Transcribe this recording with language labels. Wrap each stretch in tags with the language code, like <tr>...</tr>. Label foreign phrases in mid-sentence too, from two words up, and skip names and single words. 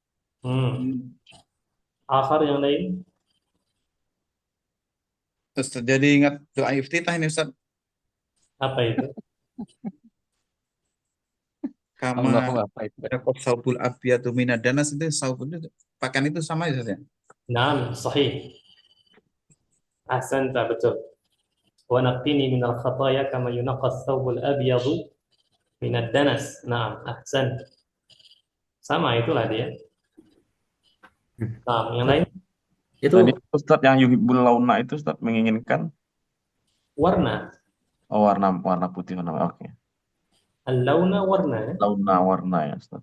<id>Akhar yang lain. Ustaz, jadi ingat doa iftitah ini Ustaz. Apa itu? Kama apa itu?</id> <ar>الثوب الأبيض من الدنس</ar> <id>itu saubul itu pakaian itu sama ya Ustaz ya?</id> <ar>نعم، صحيح. أحسنت, betul. ونقني من الخطايا كما ينقى الثوب الأبيض من الدنس. نعم، أحسن.</ar> <id>Sama itulah dia. Naam, yang lain Itu Tadi Ustaz yang</id> <ar>يحب اللون</ar> <id>itu Ustaz menginginkan warna. warna putih warna. Oke. Al-launa warna ya. Warna ya Ustaz.</id>